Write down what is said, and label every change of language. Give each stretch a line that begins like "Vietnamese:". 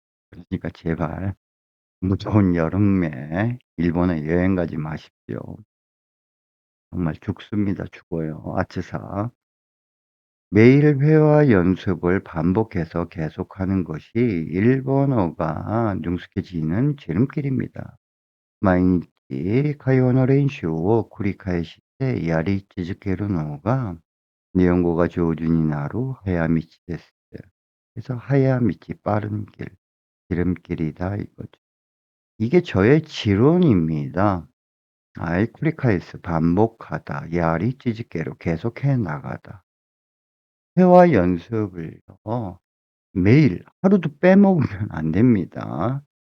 Korean: 그러니까 제발 무더운 여름에 일본에 여행 가지 마십시오. 정말 죽습니다. 죽어요. 아츠사. 매일 회화 연습을 반복해서 계속하는 것이 일본어가 능숙해지는 지름길입니다.
Japanese: 毎日会話の練習を繰り返してやり続けるのが日本語が上手になる早道です。
Korean: 그래서 하야미치 빠른 길, 지름길이다 이거죠. 이게 저의 지론입니다. 알쿠리카이스 반복하다, 야리 찌직개로 계속해 나가다. 회화 연습을요, 매일 하루도 빼먹으면 안 됩니다.